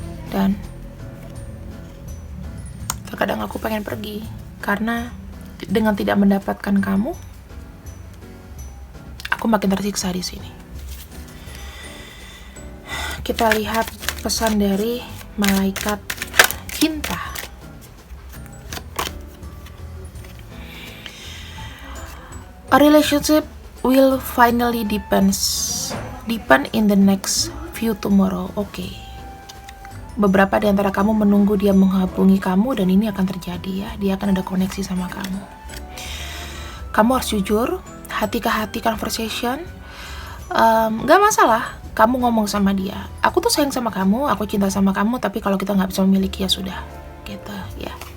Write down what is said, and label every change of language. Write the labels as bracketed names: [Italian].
[Indonesian] Dan terkadang aku pengen pergi karena dengan tidak mendapatkan kamu, aku makin tersiksa di sini. Kita lihat pesan dari malaikat cinta. [English] A relationship will finally depend in the next few tomorrow. Oke. [Indonesian] Beberapa di antara kamu menunggu dia menghubungi kamu, dan ini akan terjadi ya. Dia akan ada koneksi sama kamu. Kamu harus jujur, hati ke hati conversation. Gak masalah kamu ngomong sama dia, aku tuh sayang sama kamu, aku cinta sama kamu, tapi kalau kita gak bisa memiliki ya sudah gitu ya.